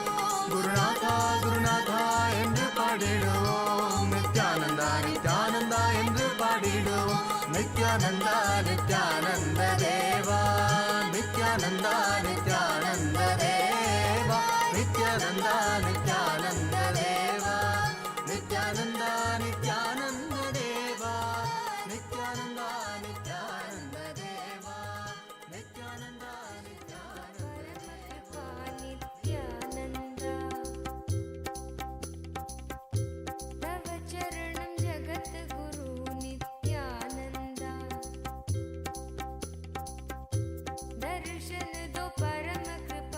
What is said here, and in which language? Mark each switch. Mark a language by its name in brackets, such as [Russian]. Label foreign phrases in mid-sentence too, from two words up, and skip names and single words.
[Tamil] குருநாதா குருநாதா என்று பாடிடுவோம் நித்யானந்தா நித்யானந்தா என்று பாடிடுவோம் நித்யானந்தா நித்யானந்த தேவா நித்யானந்தா நித்யானந்த தேவா நித்யானந்தா நித்யானந்த தேவா நித்யானந்தா நித்யானந்த தேவா நித்யானந்தா நித்யானந்த தேவா நித்யானந்தா [Sanskrit] नित्यानन्दा तव चरणं जगद्गुरु नित्यानन्दा [Hindi] दर्शन दो [Sanskrit] परम